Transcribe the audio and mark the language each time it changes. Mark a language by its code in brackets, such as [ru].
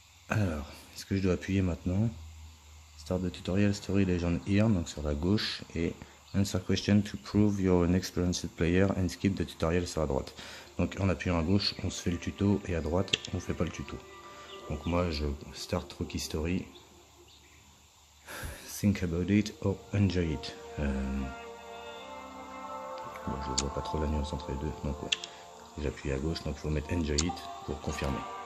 [fr] Alors, est-ce que je dois appuyer maintenant? [en] Start the tutorial story legend here, [fr] donc sur la gauche, et [en] answer question to prove you're an experienced player and skip the tutorial [fr] sur la droite. Donc en appuyant à gauche, on se fait le tuto, et à droite, on fait pas le tuto. Donc moi, je [en] start Rookie Story. Think about it or enjoy it. [fr] Bon, je vois pas trop la nuance entre les deux, donc ouais. J'appuie à gauche, donc il faut mettre [en] enjoy it [fr] pour confirmer.